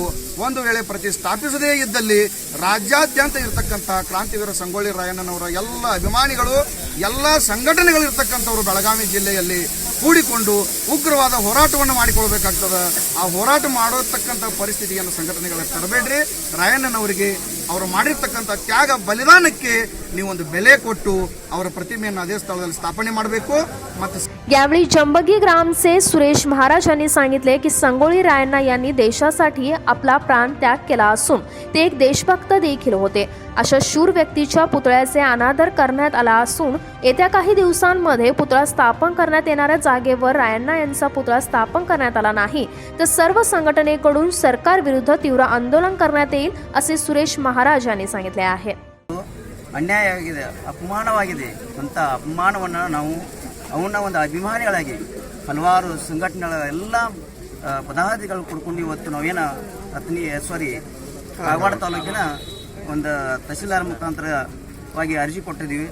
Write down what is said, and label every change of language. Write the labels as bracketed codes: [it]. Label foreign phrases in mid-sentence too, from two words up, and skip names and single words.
[kn] ಒಂದು ವೇಳೆ ಪ್ರತಿಷ್ಠಾಪಿಸದೇ ಇದ್ದಲ್ಲಿ ರಾಜ್ಯಾದ್ಯಂತ ಇರತಕ್ಕಂಥ ಕ್ರಾಂತಿವೀರ ಸಂಗೊಳ್ಳಿ ರಾಯಣ್ಣನವರ ಎಲ್ಲ ಅಭಿಮಾನಿಗಳು ಎಲ್ಲ ಸಂಘಟನೆಗಳಿರ್ತಕ್ಕಂಥವರು ಬೆಳಗಾವಿ ಜಿಲ್ಲೆಯಲ್ಲಿ ಕೂಡಿಕೊಂಡು ಉಗ್ರವಾದ ಹೋರಾಟವನ್ನು ಮಾಡಿಕೊಳ್ಬೇಕಾಗ್ತದೆ. ಆ ಹೋರಾಟ ಮಾಡತಕ್ಕಂಥ ಪರಿಸ್ಥಿತಿಯನ್ನು ಸಂಘಟನೆಗಳಿಗೆ ತರಬೇಡ್ರಿ. ರಾಯಣ್ಣನವರಿಗೆ ಅವರು ಮಾಡಿರ್ತಕ್ಕಂಥ ತ್ಯಾಗ ಬಲಿದಾನಕ್ಕೆ ನೀವೊಂದು ಬೆಲೆ ಕೊಟ್ಟು ಅವರ ಪ್ರತಿಮೆಯನ್ನು ಅದೇ ಸ್ಥಳದಲ್ಲಿ ಸ್ಥಾಪನೆ ಮಾಡಬೇಕು. ಮತ್ತು [mr] यावेळी जंबगी ग्रामचे सुरेश महाराज यांनी सांगितले की संगोळी रायण्णा यांनी देशासाठी आपला प्राण त्याग केला असून ते एक देशभक्त देखील होते. अशा शूर व्यक्तीच्या पुतळ्याचे अनादर करण्यात आला असून येत्या काही दिवसांमध्ये पुतळा स्थापन करण्यात येणाऱ्या जागेवर रायण्णा यांचा पुतळा स्थापन करण्यात आला नाही तर सर्व संघटनेकडून सरकार विरुद्ध तीव्र आंदोलन करण्यात येईल असे सुरेश महाराज यांनी सांगितले आहे. [kn] ಅನ್ಯಾಯ ಆಗಿದೆ, ಅಪಮಾನವಾಗಿದೆ ಅಂತ ಅಪಮಾನವನ್ನು ನಾವು ಅವನ್ನ ಒಂದು ಅಭಿಮಾನಿಗಳಾಗಿ ಹಲವಾರು ಸಂಘಟನೆಗಳ ಎಲ್ಲ ಪದಾಧಿಕಾರಿಗಳು ಕೊಡ್ಕೊಂಡು ಇವತ್ತು ನಾವೇನು ಕಾಗವಾಡ ತಾಲೂಕಿನ ಒಂದು ತಹಸೀಲ್ದಾರ್ ಮುಖಾಂತರವಾಗಿ ಅರ್ಜಿ ಕೊಟ್ಟಿದ್ದೀವಿ.